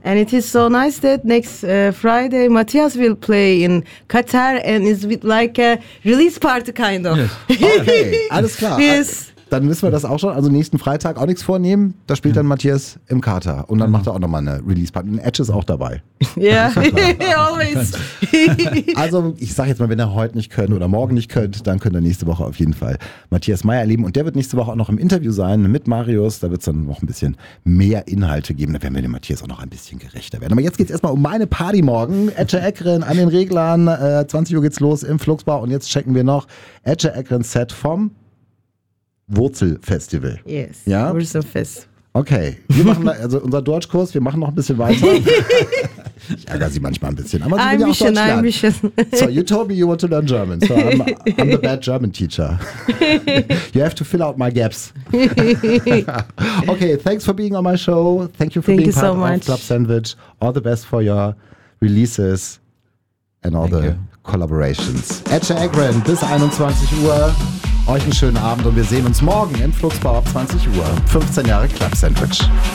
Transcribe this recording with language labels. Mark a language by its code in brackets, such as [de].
[en] And it is so nice that next Friday, Matthias will play in Qatar and is with like a release party kind of. Yes. [de] Okay, alles klar. [en] Yes. [de] Dann wissen wir das auch schon. Also nächsten Freitag auch nichts vornehmen. Da spielt dann Matthias im Qatar. Und dann macht er auch nochmal eine Release-Party. Und Edge ist auch dabei. [en] Ja, yeah. Always. [de] Also ich sag jetzt mal, wenn ihr heute nicht könnt oder morgen nicht könnt, dann könnt ihr nächste Woche auf jeden Fall Matthias Meyer erleben. Und der wird nächste Woche auch noch im Interview sein mit Marius. Da wird es dann noch ein bisschen mehr Inhalte geben. Da werden wir dem Matthias auch noch ein bisschen gerechter werden. Aber jetzt geht es erstmal um meine Party morgen. Edja Eklund an den Reglern. 20 Uhr geht's los im Fluxbau. Und jetzt checken wir noch Edja Eklund Set vom Wurzelfestival. [en] Yes. [de] Ja? Wurzelfest. [en] Okay. [de] Wir machen also unser Deutschkurs, wir machen noch ein bisschen weiter. Ich ärgere sie manchmal ein bisschen. Aber sie will ja auch Deutsch lernen. [en] So, you told me you want to learn German. So, I'm the bad German teacher. You have to fill out my gaps. Okay, thanks for being on my show. Thank you for being part of Club Sandwich. All the best for your releases and all thank the you. [de] Collaborations. Edja Eklund, bis 21 Uhr. Euch einen schönen Abend und wir sehen uns morgen im Fluxbau ab 20 Uhr. 15 Jahre Club Sandwich.